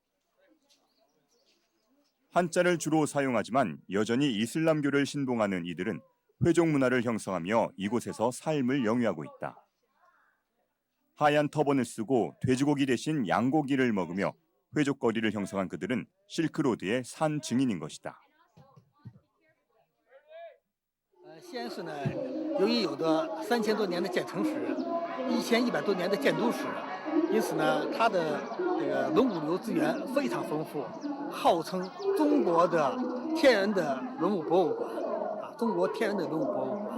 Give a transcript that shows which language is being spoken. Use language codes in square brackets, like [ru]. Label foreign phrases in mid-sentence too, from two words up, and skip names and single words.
[ko] 한자를 주로 사용하지만 여전히 이슬람교를 신봉하는 이들은 회족 문화를 형성하며 이곳에서 삶을 영위하고 있다. 하얀 터번을 쓰고 돼지고기 대신 양고기를 먹으며 회족거리를 형성한 그들은 실크로드의 산 증인인 것이다. [zh] 西安市呢，由于有着3000多年的建城史，1100多年的建都史，因此呢，它的这个文物旅游资源非常丰富，号称中国的天然的文物博物馆啊，中国天然的文物博物馆。